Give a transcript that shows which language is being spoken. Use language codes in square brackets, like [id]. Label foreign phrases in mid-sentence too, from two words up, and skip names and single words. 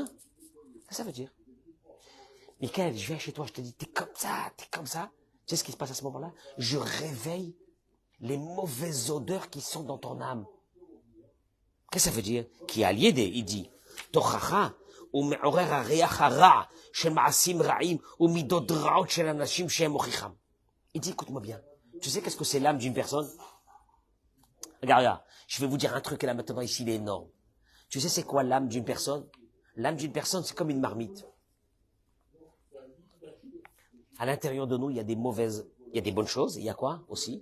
[fr] Qu'est-ce que ça veut dire? Michael, je viens chez toi, je te dis, t'es comme ça. Tu sais ce qui se passe à ce moment-là? Je réveille les mauvaises odeurs qui sont dans ton âme. Qu'est-ce que ça veut dire? Qui a lié il dit, [he] תוכחה, הוא מעורר הריח הרע, של מעשים רעים, או מידות רעות של אנשים שהם מוכיחם. [fr] Il dit, écoute-moi bien. Tu sais qu'est-ce que c'est l'âme d'une personne? Regarde, je vais vous dire un truc là maintenant ici, il est énorme. Tu sais c'est quoi l'âme d'une personne? L'âme d'une personne, c'est comme une marmite. À l'intérieur de nous, il y a des bonnes choses, il y a quoi aussi?